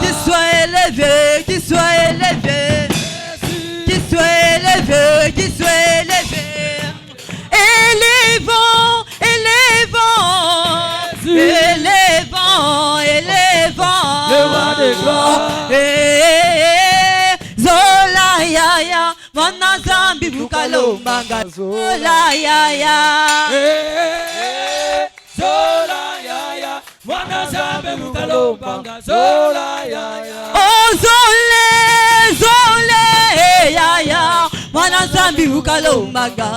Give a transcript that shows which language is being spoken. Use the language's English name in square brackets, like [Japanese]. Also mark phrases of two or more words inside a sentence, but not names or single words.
[French] qu'il soit élevé, qu'il soit élevé, Jésus, qu'il soit élevé, qu'il soit élevé. Élevons, élevons, Jésus, élevons, élevons. le roi des gloires. [Kongo] Zola ya ya, mwana zambi bukalombanga. Zola ya ya. Zola ya ya, mwana zambe mukalombanga. Zola ya ya. Oh zole, zole ya ya, mwana zambi bukalombanga.